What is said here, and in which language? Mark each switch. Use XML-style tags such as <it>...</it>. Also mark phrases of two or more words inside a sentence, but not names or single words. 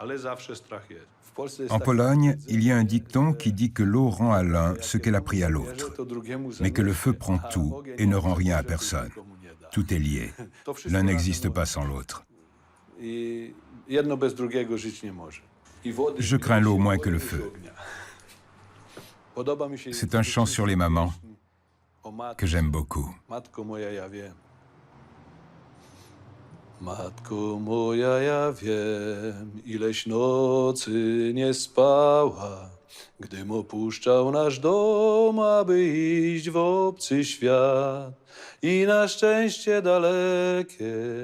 <fr>En Pologne, il y a un dicton qui dit que l'eau rend à l'un ce qu'elle a pris à l'autre, mais que le feu prend tout et ne rend rien à personne. Tout est lié. L'un n'existe pas sans l'autre. Je crains l'eau moins que le feu. C'est un chant sur les mamans que j'aime beaucoup.</fr> <pl>Matko moja, ja wiem, ileś nocy nie spała, gdym opuszczał nasz dom, aby iść w obcy świat i na szczęście dalekie.</pl>